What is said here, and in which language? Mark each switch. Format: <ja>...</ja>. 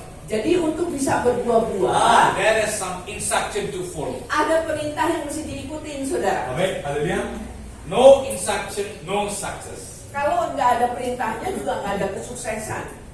<id>Jadi untuk bisa berbuah-buah,</id> <en>There is some instruction to follow.</en> <id>ada perintah yang mesti diikutin, saudara.</id> <en>Amen. Hallelujah. No instruction, no success.</en> <id>Kalau nggak ada perintahnya juga nggak ada kesuksesan.</id>